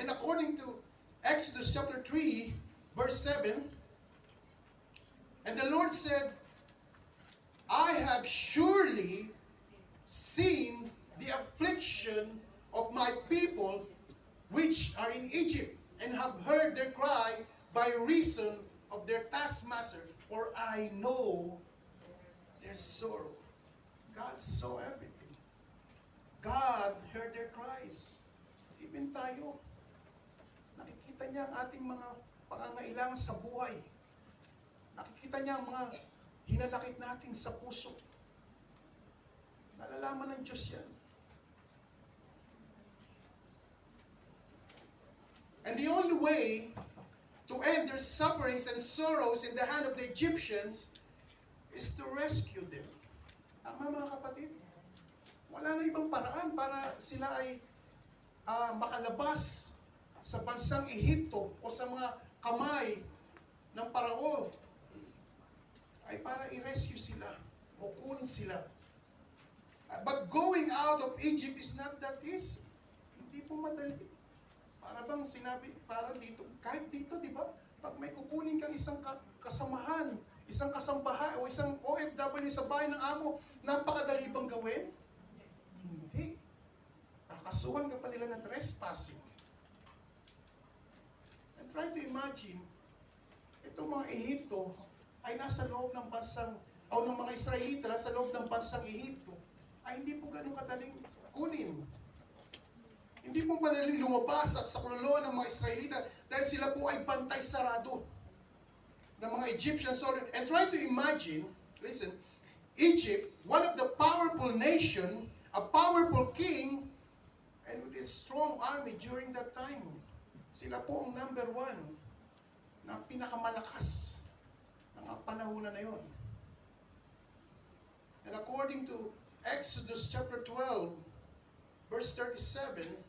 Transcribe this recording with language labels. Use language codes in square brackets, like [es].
[en] And according to Exodus chapter 3, verse 7, and the Lord said, I have surely seen the affliction of my people which are in Egypt, and have heard their cry by reason of their taskmaster, for I know their sorrow. God saw everything. God heard their cries. [tl] Even tayo, nakikita niya ang ating mga pangangailangan sa buhay. Nakikita niya ang mga hinanakit natin sa puso. Nalalaman ng Diyos yan. [en] And the only way to end their sufferings and sorrows in the hand of the Egyptians is to rescue them. [tl] Tama mga kapatid? Wala na ibang paraan para sila ay makalabas sa bansang Ehipto o sa mga kamay ng Parao ay para i-rescue sila o kunin sila. [en] But going out of Egypt is not that easy. [tl] Hindi po madali. Para bang sinabi, para dito, kahit dito, di ba? Pag may kukunin kang isang kasamahan, isang kasambahay, o isang OFW sa bahay ng amo, napakadali bang gawin? Hindi. Kakasuhan ka pa nila ng trespassing. [en] And try to imagine, [tl] itong mga Ehipto ay nasa loob ng bansang, o ng mga Israelita nasa loob ng bansang Ehipto, ay hindi po ganun kadaling kunin. Hindi po madaling lumabas sa kululuan ng mga Israelita dahil sila po ay bantay sarado ng mga Egyptian soldiers. [en] And try to imagine, listen, Egypt, one of the powerful nation, a powerful king, and with a strong army during that time. [tl] Sila po ang number 1 na pinakamalakas ng panahon na yon. [en] And according to Exodus chapter 12, verse 37,